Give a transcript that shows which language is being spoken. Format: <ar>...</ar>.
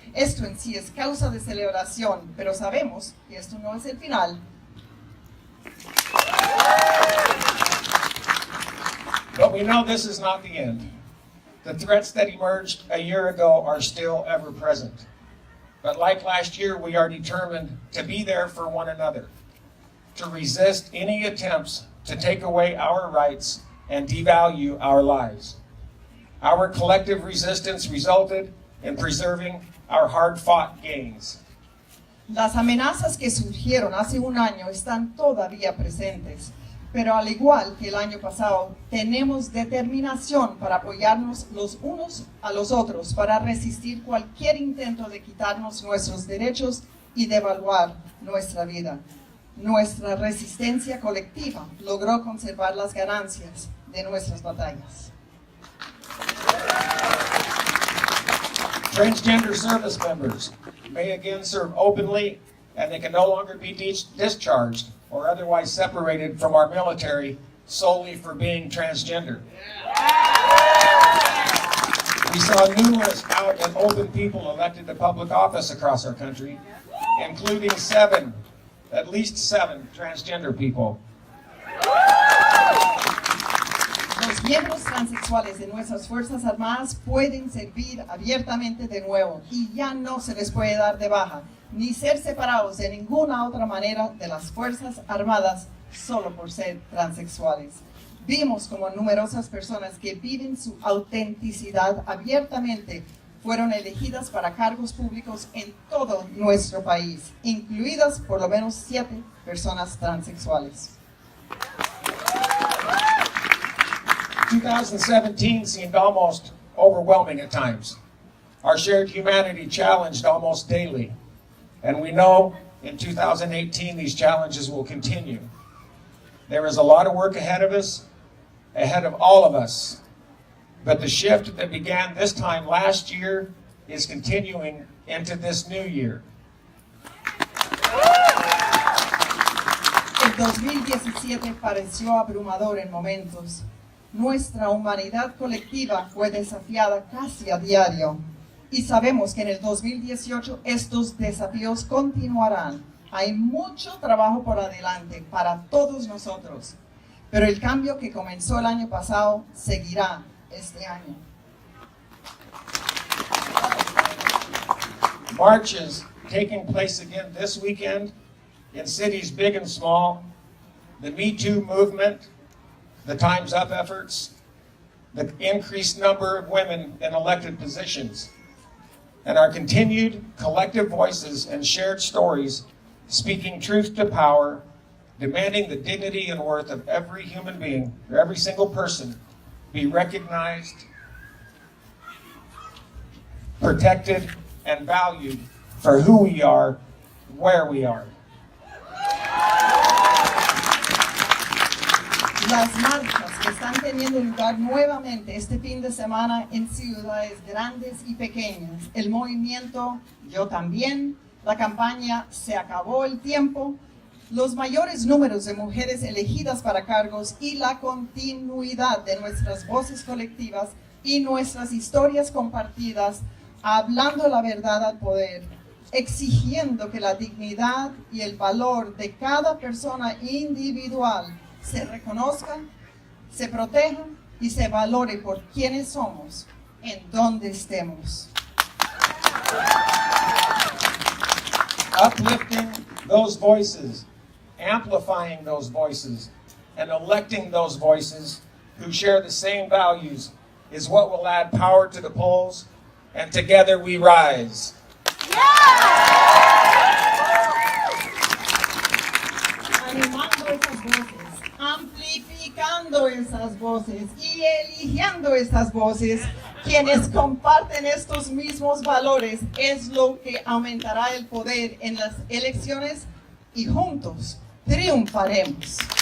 <es>Esto en sí es causa de celebración, pero sabemos que esto no es el final.</es> <en>But we know this is not the end. The threats that emerged a year ago are still ever present. But like last year, we are determined to be there for one another, to resist any attempts to take away our rights and devalue our lives. Our collective resistance resulted in preserving our hard-fought gains.</en> <es>Las amenazas que surgieron hace un año están todavía presentes, pero al igual que el año pasado, tenemos determinación para apoyarnos los unos a los otros, para resistir cualquier intento de quitarnos nuestros derechos y devaluar nuestra vida. Nuestra resistencia colectiva logró conservar las ganancias de nuestras batallas.</es> <en>Transgender service members may again serve openly, and they can no longer be discharged or otherwise separated from our military solely for being transgender. We saw numerous out and open people elected to public office across our country, including at least seven transgender people.</en> <es>Los miembros transexuales de nuestras Fuerzas Armadas pueden servir abiertamente de nuevo y ya no se les puede dar de baja, ni ser separados de ninguna otra manera de las Fuerzas Armadas solo por ser transexuales. Vimos como numerosas personas que viven su autenticidad abiertamente fueron elegidas para cargos públicos en todo nuestro país, incluidas por lo menos 7 personas transexuales.</es> <en>2017 seemed almost overwhelming at times. Our shared humanity challenged almost daily. And we know in 2018 these challenges will continue. There is a lot of work ahead of us, ahead of all of us. But the shift that began this time last year is continuing into this new year.</en> <es>El 2017 pareció abrumador en momentos. Nuestra humanidad colectiva fue desafiada casi a diario. Y sabemos que en el 2018 estos desafíos continuarán. Hay mucho trabajo por adelante para todos nosotros. Pero el cambio que comenzó el año pasado seguirá este año.</es> <en>Marches taking place again this weekend in cities big and small. The Me Too movement, the Time's Up efforts, the increased number of women in elected positions, and our continued collective voices and shared stories speaking truth to power, demanding the dignity and worth of every human being, or every single person, be recognized, protected, and valued for who we are, where we are.</en> <es>Las marchas que están teniendo lugar nuevamente este fin de semana en ciudades grandes y pequeñas, el movimiento Yo También, la campaña Se Acabó el Tiempo, los mayores números de mujeres elegidas para cargos y la continuidad de nuestras voces colectivas y nuestras historias compartidas, hablando la verdad al poder, exigiendo que la dignidad y el valor de cada persona individual se reconozcan, se protejan y se valore por quienes somos, en donde estemos.</es> <en>Uplifting those voices, amplifying those voices, and electing those voices who share the same values is what will add power to the polls, and together we rise.</en> <es>Animando esas voces, amplificando esas voces y eligiendo estas voces, quienes comparten estos mismos valores, es lo que aumentará el poder en las elecciones y juntos triunfaremos.</es>